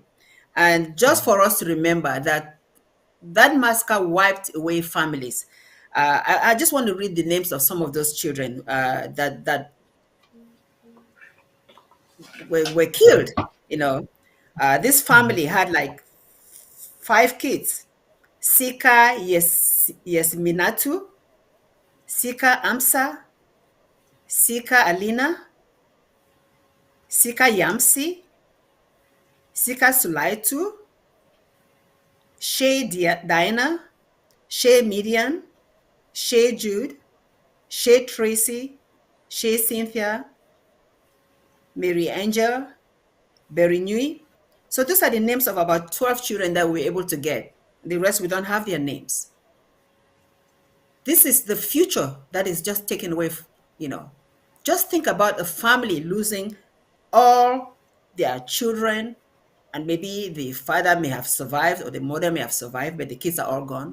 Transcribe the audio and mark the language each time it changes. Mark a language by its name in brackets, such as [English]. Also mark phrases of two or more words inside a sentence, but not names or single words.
[English] And just for us to remember that that massacre wiped away families. I just want to read the names of some of those children that were killed. You know, this family had like 5 kids: Sika Yesminatu, Sika Amsa, Sika Alina, Sika Yamsi, Sika Sulaitu, Shay Diana, Shay Midian, Shay Jude, Shay Tracy, Shay Cynthia, Mary Angel, Berry Nui. So those are the names of about 12 children that we were able to get. The rest, we don't have their names. This is the future that is just taken away, Just think about a family losing all their children, and maybe the father may have survived or the mother may have survived, but the kids are all gone.